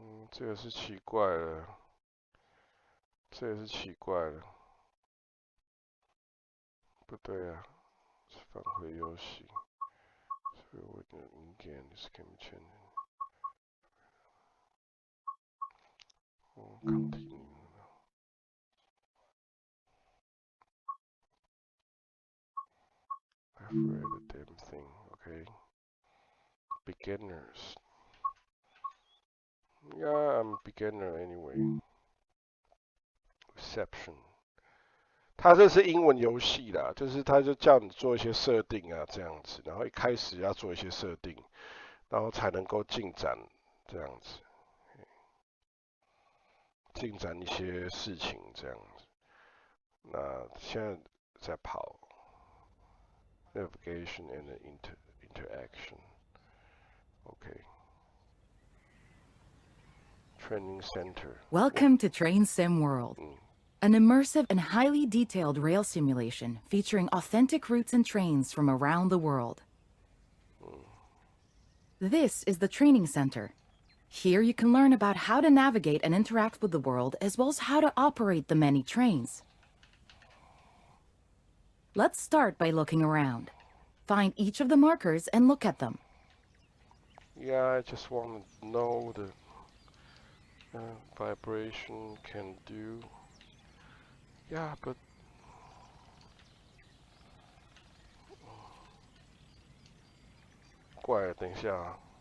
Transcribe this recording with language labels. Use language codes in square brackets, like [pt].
[zh] 这个是奇怪了，这也是奇怪了，不对啊，返回游戏。所以我的 [en] ingame is can be changed. Continue. I've read the damn thing. Okay. Beginners. Yeah, I'm beginner anyway. [zh] Reception， 它这是英文游戏啦，就是它就叫你做一些设定啊，这样子，然后一开始要做一些设定，然后才能够进展，这样子，进展一些事情这样子。那现在在跑 [en] navigation and interaction， OK。 Training Center. Welcome to Train Sim World, an immersive and highly detailed rail simulation featuring authentic routes and trains from around the world. This is the Training Center. Here you can learn about how to navigate and interact with the world, as well as how to operate the many trains. Let's start by looking around. Find each of the markers and look at them. Yeah, I just want to know the vibration can do. Yeah, but [zh] 怪，等一下啊。